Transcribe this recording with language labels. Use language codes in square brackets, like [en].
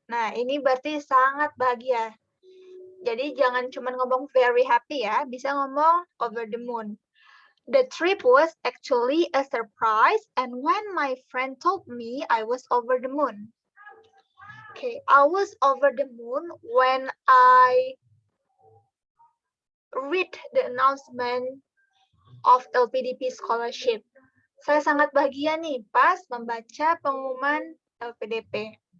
[id] Nah, ini berarti sangat bahagia. Jadi jangan cuma ngomong [en] very happy [id] ya, bisa ngomong [en] over the moon. The trip was actually a surprise and when my friend told me I was over the moon. Okay, I was over the moon when I read the announcement of LPDP scholarship. [id] Saya sangat bahagia nih pas membaca pengumuman LPDP.